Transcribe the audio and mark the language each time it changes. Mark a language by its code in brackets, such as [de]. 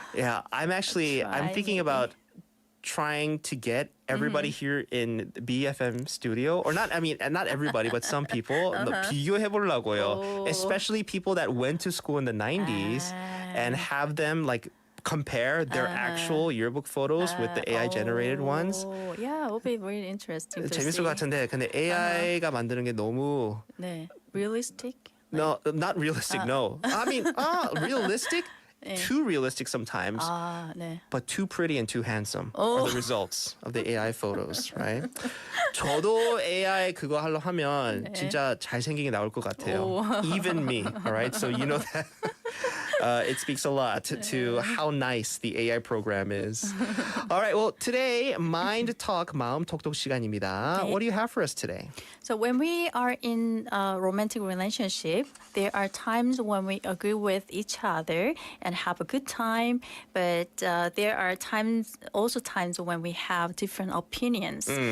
[en] Yeah, I'm thinking about trying to get everybody here in the BFM studio, or not everybody, but some people, [ko] 비교해보려고요. [en] Especially people that went to school in the 90s and have them like compare their actual yearbook photos with the AI generated ones. Yeah, it will be really interesting to [ko] 재밌을 [en] see. [ko] 것 같은데 근데 AI가 만드는 게 너무 [en] 네, realistic? No, not realistic. No. I mean, realistic? Too realistic sometimes. [ko] 네. [en] But too pretty and too handsome are the results of the AI photos, right? [ko] 저도 AI 그거 하려 하면 진짜 잘생기게 나올 것 같아요. [en] Even me, all right? So you know that it speaks a lot to how nice the AI program is. All right, well, today, Mind Talk, [ko] 마음톡톡 시간입니다. [en] What do you have for us today? So when we are in a romantic relationship, there are times when we agree with each other and have a good time, but there are times when we have different opinions.